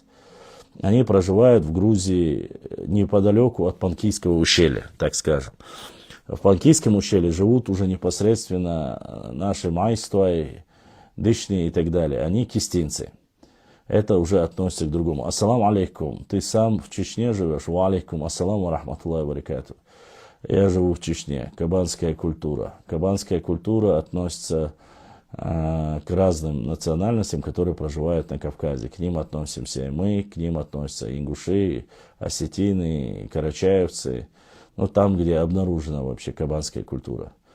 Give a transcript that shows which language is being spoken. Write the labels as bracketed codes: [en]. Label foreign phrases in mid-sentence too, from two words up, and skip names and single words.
[ru] Они проживают в Грузии неподалеку от Панкийского ущелья, так скажем. В Панкийском ущелье живут уже непосредственно наши майствай, дышни и так далее. Они кистинцы. это уже относится к другому. [ar] السلام عليكم. [ru] Ты сам в Чечне живешь? [ar] وعليكم السلام ورحمة الله وبركاته. [ru] Я живу в Чечне. Кабанская культура. Кабанская культура относится к разным национальностям, которые проживают на Кавказе. К ним относимся и мы, к ним относятся ингуши, осетины, карачаевцы. Ну, там, где обнаружена вообще кабанская культура.